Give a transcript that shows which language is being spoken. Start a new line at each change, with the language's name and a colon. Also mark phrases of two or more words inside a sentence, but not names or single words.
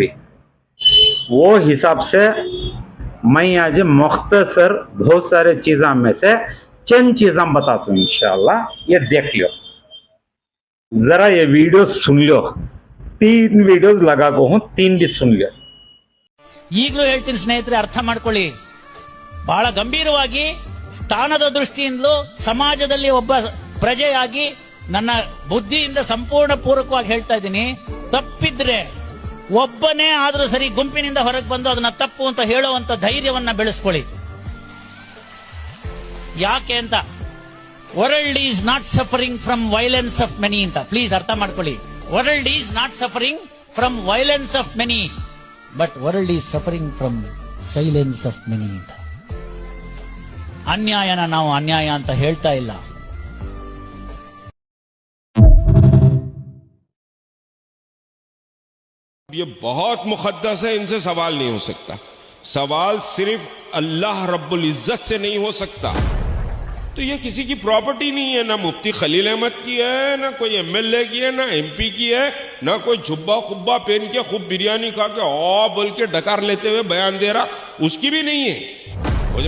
Hindi: वो हिसाब से मैं आज मुख्तसर बहुत सारे चीज़ों में से चंद चीज़ें बताता हूँ इंशाअल्लाह। ये देख लो, जरा ये वीडियो सुन लो। 3 वीडियोस लगा को हूँ, 3 भी सुन लो।
Kannada: ಈಗಲೂ ಹೇಳ್ತೀನಿ ಸ್ನೇಹಿತರೆ, ಅರ್ಥ ಮಾಡ್ಕೊಳ್ಳಿ. ಬಹಳ ಗಂಭೀರವಾಗಿ ಸ್ಥಾನದ ದೃಷ್ಟಿಯಿಂದಲೂ ಸಮಾಜದಲ್ಲಿ ಒಬ್ಬ ಪ್ರಜೆಯಾಗಿ ನನ್ನ ಬುದ್ಧಿಯಿಂದ ಸಂಪೂರ್ಣ ಪೂರ್ವಕವಾಗಿ ಹೇಳ್ತಾ ಇದ್ದೀನಿ. ತಪ್ಪಿದ್ರೆ ಒಬ್ಬನೇ ಆದ್ರೂ ಸರಿ ಗುಂಪಿನಿಂದ ಹೊರಗೆ ಬಂದು ಅದನ್ನ ತಪ್ಪು ಅಂತ ಹೇಳುವಂತ ಧೈರ್ಯವನ್ನ ಬೆಳೆಸ್ಕೊಳ್ಳಿ. ಯಾಕೆ ಅಂತ,
English: World is not suffering from violence of many
Kannada: ಅಂತ ಪ್ಲೀಸ್ ಅರ್ಥ ಮಾಡ್ಕೊಳ್ಳಿ.
English: World is not suffering from violence of many, but world is suffering from silence of many ಅಂತ.
Kannada: ಅನ್ಯಾಯನ ನಾವು ಅನ್ಯಾಯ ಅಂತ ಹೇಳ್ತಾ ಇಲ್ಲ.
Hindi: ये बहुत मुकद्दस है, इनसे सवाल नहीं हो सकता। सवाल सिर्फ अल्लाह
Arabic: ربّ العزة
Hindi: से नहीं हो सकता। तो ये किसी की प्रॉपर्टी नहीं है, ना मुफ्ती खलील अहमद की है, ना कोई एमएलए की है, ना एमपी की है, ना कोई जुब्बा खुब्बा पहन के खूब बिरयानी खा के ओ बोल के डकार लेते हुए बयान दे रहा, उसकी भी नहीं है।